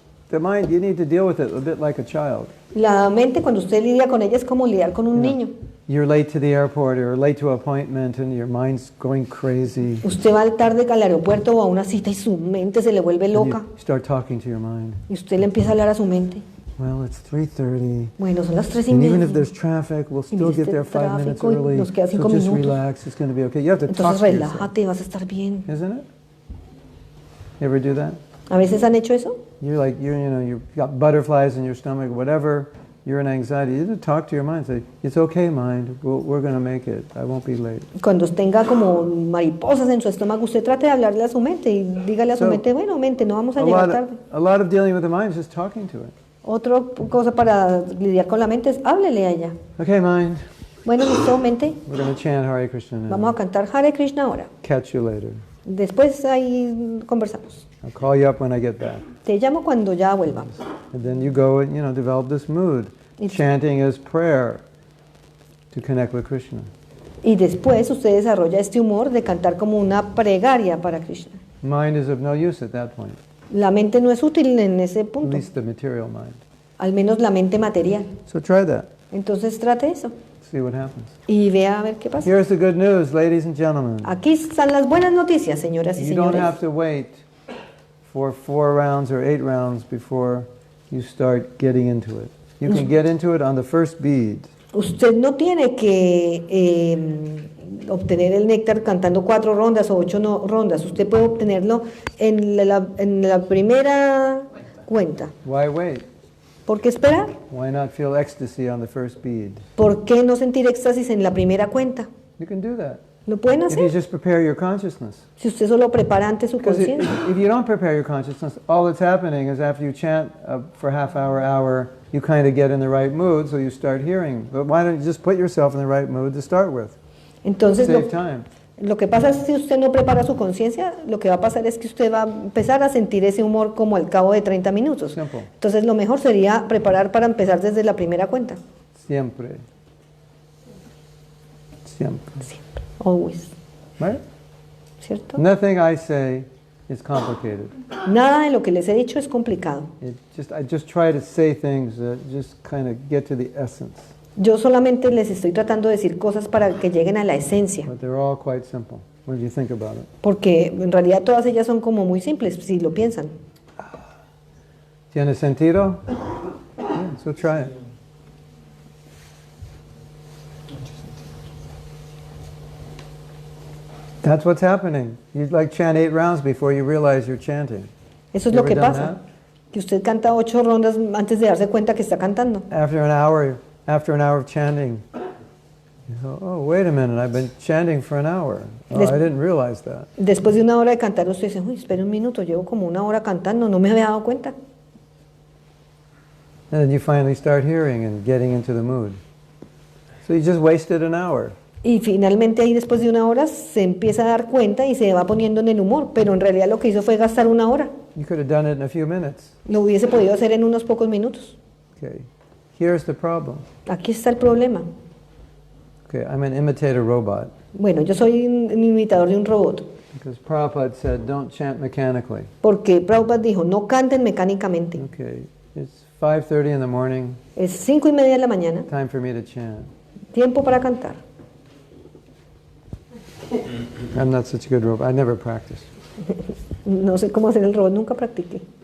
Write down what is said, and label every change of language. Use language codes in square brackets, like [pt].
[en] the mind, you need to deal with it a bit like a child. [es] la mente cuando usted lidia con ella es como lidiar con un niño. [en] You're late to the airport or late to an appointment and your mind's going crazy. [es] Usted va tarde al aeropuerto o a una cita y su mente se le vuelve [en] And [es] loca. [en] you start talking to your mind. [es] Y usted le empieza a hablar a su mente. [en] Well, it's 3:30. [es] Bueno, son las 3:30. [en] And even if there's traffic, we'll still get there 5 minutes [es] tráfico y [en] early. [es] nos queda [en] So [es] 5 [en] just [es] minutos. [en] relax, it's going to be okay. You have to talk [es] Entonces [en] to yourself, [es] relájate, vas a estar bien. [en] isn't it? You ever do that? [es] ¿A veces han hecho eso? [en] You've got butterflies in your stomach, whatever. You're in anxiety. You need to talk to your mind. Say, it's okay, mind. We're going to make it. I won't be late. [es] Cuando tenga como mariposas en su estómago, usted trate de hablarle a su mente y dígale a su [en] So, [es] mente, bueno, mente, no vamos a [en] A [es] llegar [en] lot, [es] tarde. [en] a lot of dealing with the mind is just talking to it. [es] Otra cosa para lidiar con la mente es háblele a ella. [en] Okay, mind. [es] Bueno, listo, mente, [en] We're going to chant Hare Krishna now. [es] vamos a cantar Hare Krishna ahora. [en] Catch you later. [es] Después ahí conversamos. [en] I'll call you up when I get back. [es] Te llamo cuando ya vuelvamos. [en] And then you go and, develop this mood. Chanting is prayer to connect with Krishna. [es] Y después usted desarrolla este humor de cantar como una plegaria para Krishna. [en] Mind is of no use at that point, [es] La mente no es útil en ese [en] at [es] punto, [en] least the material mind. [es] al menos la mente material. [en] So try that. [es] Entonces trate eso [en] See what happens. [es] y vea a ver qué pasa. [en] Here's the good news, ladies and gentlemen. [es] Aquí están las buenas noticias, señoras y [en] You don't [es] señores. [en] have to wait for 4 rounds or 8 rounds before you start getting into it. You can get into it on the first bead. [es] Usted no tiene que obtener el néctar cantando 4 rondas o 8 rondas. Usted puede obtenerlo en la primera cuenta. [en] Why wait? [es] ¿Por qué esperar? [en] Why not feel ecstasy on the first bead? [es] ¿Por qué no sentir éxtasis en la primera cuenta? [en] You can do that. [es] ¿Lo pueden [en] If you [es] hacer? [en] just prepare your consciousness. [es] Si usted solo prepara ante su [en] Because [es] conciencia. [en] if you don't prepare your consciousness, all that's happening is after you chant for half hour, you kind of get in the right mood, so you start hearing. But why don't you just put yourself in the right mood to start with? [es] Entonces, [en] Save time. [es] lo que pasa es que si usted no prepara su conciencia, lo que va a pasar es que usted va a empezar a sentir ese humor como al cabo de 30 minutos. [en] Simple. [es] Entonces, lo mejor sería preparar para empezar desde la primera cuenta. Siempre. Siempre. Siempre. [en] Always. Right? [es] ¿Cierto? [en] Nothing I say is complicated. [es] Nada de lo que les he dicho es complicado. [en] I just try to say things that just kind of get to the essence. [es] Yo solamente les estoy tratando de decir cosas para que lleguen a la esencia. [en] But they're all quite simple when you think about it. [es] Porque en realidad todas ellas son como muy simples, si lo piensan. ¿Tiene sentido? [en] Yeah, so try it. That's what's happening. You like chant 8 rounds before you realize you're chanting. [es] Eso es [en] You [es] lo que [en] ever done [es] pasa. [en] that? [es] Que usted canta 8 rondas antes de darse cuenta que está cantando. [en] After an hour of chanting, you go, oh, wait a minute, I've been chanting for an hour. Oh, I didn't realize that. [es] Después de una hora de cantar, usted dice, uy, espera un minuto, llevo como una hora cantando, no me había dado cuenta. [en] And then you finally start hearing and getting into the mood. So you just wasted an hour. [es] Y finalmente ahí después de una hora se empieza a dar cuenta y se va poniendo en el humor, pero en realidad lo que hizo fue gastar una hora. [en] You could have done it in a few minutes. [es] Lo hubiese podido hacer en unos pocos minutos. [en] Okay, here's the problem. [es] Aquí está el problema. [en] Okay, I'm an imitator robot. [es] Bueno, yo soy un imitador de un robot, [en] Because Prabhupada said, don't chant mechanically. [es] porque Prabhupada dijo, no canten mecánicamente. [en] Okay, it's 5:30 in the morning, [es] Es 5:30 de la mañana, [en] time for me to chant. [es] tiempo para cantar. [en] I'm not such a good robot. I never practiced. [es] No sé cómo hacer el robot, nunca practiqué.